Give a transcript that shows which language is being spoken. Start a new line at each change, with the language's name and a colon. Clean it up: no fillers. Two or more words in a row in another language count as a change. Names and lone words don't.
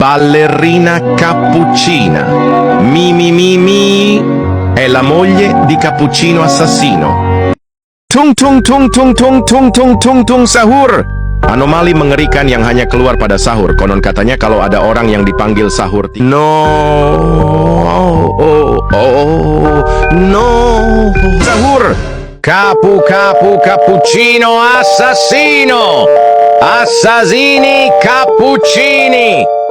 Italian: Ballerina cappuccina. Mi. È la moglie di Cappuccino assassino. Tung tung tung tung tung tung tung tung tung sahur.
Indonesian: Anomali mengerikan yang hanya keluar pada sahur. Konon katanya kalau ada orang yang dipanggil sahur, no.
Italian: Sahur. Cappuccino assassino. Assassini cappuccini.